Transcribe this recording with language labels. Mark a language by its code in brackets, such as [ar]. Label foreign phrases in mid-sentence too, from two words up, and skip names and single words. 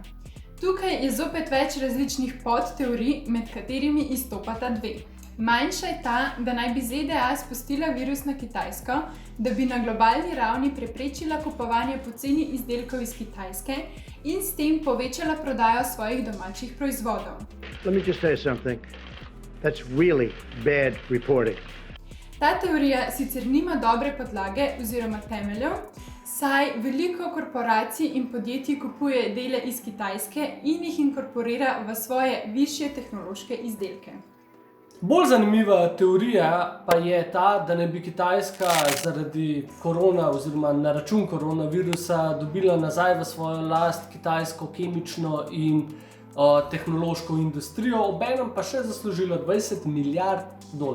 [sl] Tukaj je zopet več različnih podteorij, med katerimi izstopata dve. Manjša je ta, da naj bi ZDA spustila virus na Kitajsko, da bi na globalni ravni preprečila kupovanje poceni izdelkov iz Kitajske in s tem povečala prodajo svojih domačih proizvodov. [en] Let me just say something. That's really bad reporting. [sl] Ta teorija sicer nima dobre podlage oziroma temeljev, saj veliko korporacij in podjetij kupuje dele iz Kitajske in jih inkorporira v svoje višje tehnološke izdelke. Bolj zanimiva teorija pa je ta, da ne bi Kitajska zaradi korona oziroma na račun koronavirusa dobila nazaj v svojo last kitajsko kemično in tehnološko industrijo, obenem pa še zaslužila $20 milijard.